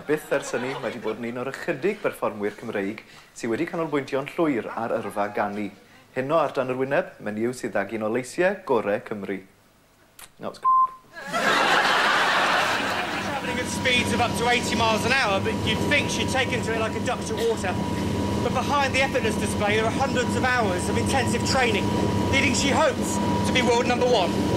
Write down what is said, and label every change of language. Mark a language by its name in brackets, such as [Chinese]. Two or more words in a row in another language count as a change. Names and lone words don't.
[Welsh] byth ers hynny wedi bod yn un o'r ychydig perfformwyr Cymreig sydd wedi canolbwyntio'n llwyr ar yrfa ganu. Heno ar dan yr wyneb, menyw sydd ag un o leisiau gorau Cymru. [English] No, travelling at speeds of up to 80 miles an hour, but you'd think she'd taken to it like a duck to water. But behind the effortless display, there are hundreds of hours of intensive training, leading, she hopes, to be world number one.